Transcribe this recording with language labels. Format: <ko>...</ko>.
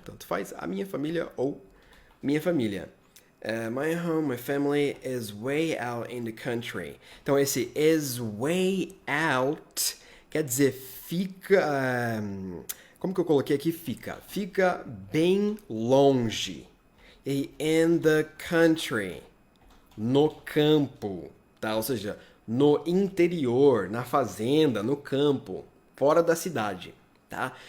<pt>Tanto faz, a minha família ou minha família.</pt> <en>My home, my family is way out in the country.</en> <pt>Então esse</pt> <en>is way out</en> <pt>quer dizer fica... como que eu coloquei aqui? Fica bem longe. E</pt> <en>in the country,</en> <pt>no campo, tá? Ou seja, no interior, na fazenda, no campo, fora da cidade, tá?</pt>